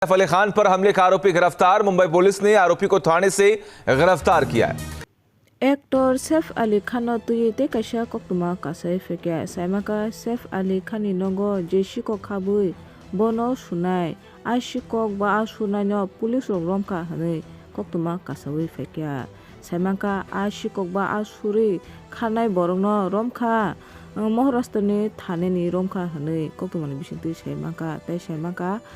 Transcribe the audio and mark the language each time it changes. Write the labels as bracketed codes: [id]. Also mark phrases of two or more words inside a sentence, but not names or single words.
[hi] सैफ अली खान पर हमले का आरोपी गिरफ्तार। मुंबई पुलिस ने आरोपी को थाने से गिरफ्तार किया है। [trp] एक्टर सैफ अली खान तुयते कैसा कक्टुमा कासे फेके साइमाका सैफ अली खानी नंगो जेसिको खाबुई बोनो सुनाय आशिकक बा सुनायनो पुलिस रमका हनै कक्टुमा कासावै फेके साइमाका आशिकक बा आसुरि खानाय बरंनो रमखा महाराष्ट्रनि थानेनि रमखा हनै कक्टुमानि बिसिंति साइमाका तै साइमाका